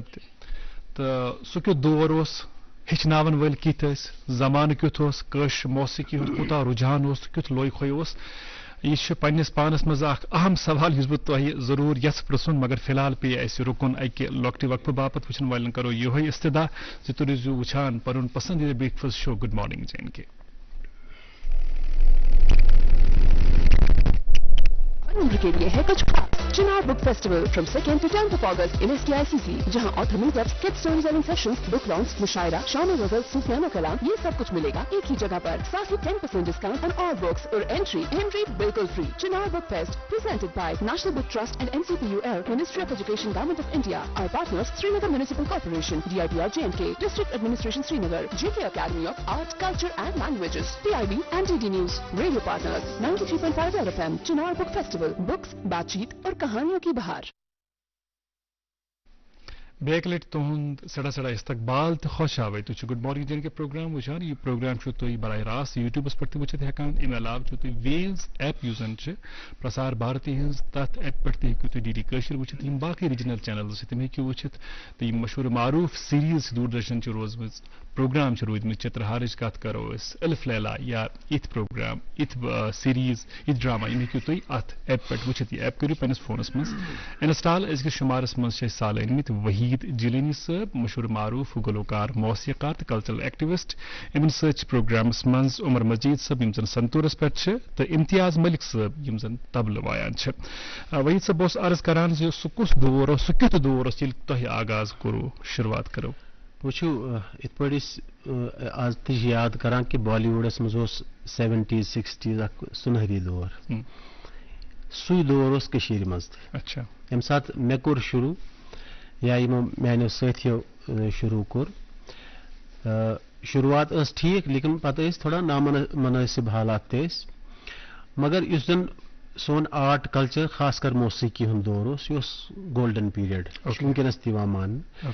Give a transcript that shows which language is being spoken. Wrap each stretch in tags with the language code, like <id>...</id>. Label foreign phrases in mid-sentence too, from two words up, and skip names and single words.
<ks>تہِ تہٕ سُہ کیُتھ دور اوس ہچناون ول کت زمانہ کیُتھ اوس کٲشر موسیقی ہُنٛد کوٗتاہ رجحان اوس کیُتھ لوے کھوے اوس یہ چھُ پننس پانس مز اکھ اہم سوال یُس بہٕ تۄہہِ ضروٗر یژھٕ پرژھُن مگر فی الحال پیٚیہِ اَسہِ رُکُن اکہِ لۄکٹہِ وقفہٕ باپتھ وٕچھن والٮ۪ن کرو یِہوٚے استدا زِ تُہۍ روٗزِو وٕچھان پنُن پسندیدہ</ks> <en>breakfast show Good Morning JNK</en> <ur>کے لیے ہے کچھ خاص چنار بک فیسٹیول</ur> <en>from 2nd to 10th of August in STICC</en> <ur>جہاں</ur> <en>author meetups kid storytelling sessions book launch</en> <ur>مشاعرہ شام غزل صوفیانہ کلام یہ سب کچھ ملے گا ایک ہی جگہ پر ساتھ ہی</ur> <en>10% discount on all books</en> <ur>اور انٹری بالکل فری چنار بک فیسٹ</ur> <en>presented by National Book Trust and NCPUL Ministry of Education Government of India. Our partners Srinagar Municipal Corporation, DIPR JNK, District Administration Srinagar, JK Academy of Art, Culture and Languages, PIB and DD News. Radio partners 93.5 FM Chinar Book Festival. Books,</en> <ur>بات چیت اور کہانیوں کی بہار.</ur> <ks>بیک لٹ تہد سڑا سڑا استقبال تو خوش آوے تھی</ks> <en>Good Morning JNK</en> <ks>پروگرام وچان یہ پروگرام تھی براہ راست یوٹیوبس پہ وچت ہیکان امہ علاوہ تھی ویز ایپ یُس زن پرسار بھارتی ہز تر ایپ پہ ہیٚکِو تُہۍ DD کٲشِر وٕچھِتھ یم باقی</ks> <en>regional channels</en> <ks>تم ہیٚکِو وٕچھِتھ تو یم مشہور معروف سیریز دوردرشن روزمٕژ پروگرام روٗدمٕتۍ چترہارٕچ کتھ کرو أسۍ الف لیلا یا یِتھ پروگرام یِتھ سیریز یِتھ ڈراما یم ہیٚکِو تُہۍ اتھ ایپ پہ وٕچھِتھ یہ ایپ کٔرِو پننس فونس منٛز انسٹال أزکِس شُمارس منٛز چھِ أسۍ سال أنمٕتۍ وحید جلانی صٲب مشہور معروف گلوکار موسیقار تو</ks> <en>cultural activist</en> <ks>امن سۭتۍ پروگرامس منٛز عمر مجید صٲب یم زن سنتورس پہ تو امتیاز ملک صٲب یم زن طبلہٕ وایان وحید صٲب بہٕ اوسُس عرض کران زِ سُہ کُس دور اوس سُہ کیُتھ دور اوس ییٚلہِ تۄہہِ آغاز کوٚروٕ شروعات کرو وٕچھِو یِتھ پٲٹھۍ أسۍ آز تہِ چھِ یاد کران کہِ بالی وُڈس منٛز اوس 70s 60s اکھ سُنہری دور سُے دور اوس کٔشیٖرِ منٛز تہِ اچھا ییٚمہِ ساتہٕ مےٚ کوٚر شروٗع یا یِمو میانیو سٲتھیو شروٗع کوٚر شروعات ٲس ٹھیٖک لیکن پتہٕ ٲسۍ تھوڑا نامنٲسِب حالات تہِ ٲسۍ مگر یُس زن سون آرٹ کلچر خاص کر موسیقی ہُنٛد دور اوس یہِ اوس</ks> <en>golden period</en> <ks>یہِ چھُ وٕنکیٚنس تہِ یِوان ماننہٕ</ks>